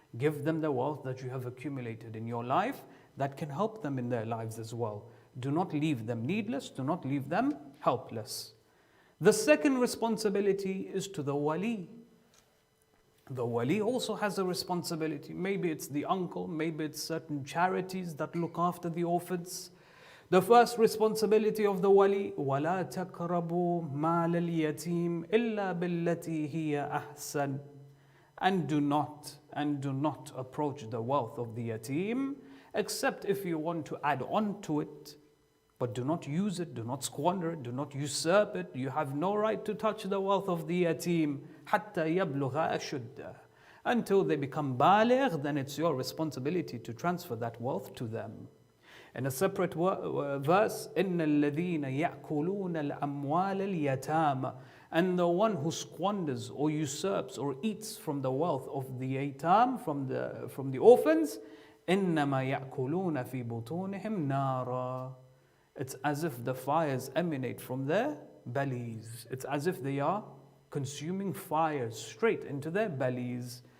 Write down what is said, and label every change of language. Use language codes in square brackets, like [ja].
[en] Give them the wealth that you have accumulated in your life that can help them in their lives as well. Do not leave them needless, do not leave them helpless. The second responsibility is to the wali. The wali also has a responsibility. Maybe it's the uncle, maybe it's certain charities that look after the orphans. The first responsibility of the wali, [ar] وَلَا تَقْرَبُوا مَالَ الْيَتِيمِ إِلَّا بِالَّتِي هِيَ أَحْسَنُ. [en] And do not approach the wealth of the yatim, except if you want to add on to it. But do not use it, do not squander it, do not usurp it. You have no right to touch the wealth of the yatim [ar] حَتَّى يَبْلُغَ أَشُدَّهُ. [en] Until they become baligh, then it's your responsibility to transfer that wealth to them. In a separate verse, [ar] إِنَّ الَّذِينَ يَأْكُلُونَ الْأَمْوَالَ الْيَتَامَ. [en] And the one who squanders or usurps or eats from the wealth of the yatam, from the orphans, [ar] إِنَّمَا يَأْكُلُونَ فِي بُطُونِهِمْ نَارًا. [en] It's as if the fires emanate from their bellies. It's as if they are consuming fires straight into their bellies.